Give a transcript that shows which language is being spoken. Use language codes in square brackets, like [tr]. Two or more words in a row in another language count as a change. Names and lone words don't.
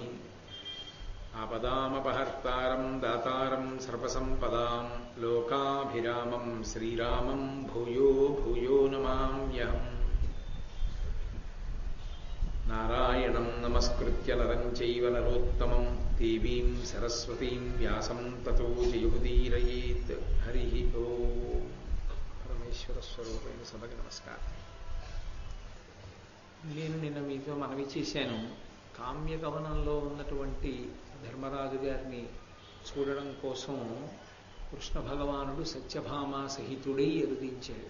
[sa] आपदामपहर्तारं दातारं सर्वसम्पदां लोकाभिरामं श्रीरामं भूयो भूयो नमाम्यहम्। नारायणं नमस्कृत्य नरं चैव नरोत्तमं देवीं सरस्वतीं व्यासं ततो जयमुदीरयेत्। हरिः ओम्। [te] పరమేశ్వరస్వరూపైన సభకి నమస్కారం. నేను నిన్న మీతో మనవి చేశాను, కామ్యకవనంలో ఉన్నటువంటి ధర్మరాజు గారిని చూడడం కోసం కృష్ణ భగవానుడు సత్యభామ సహితుడై అరుదించాడు.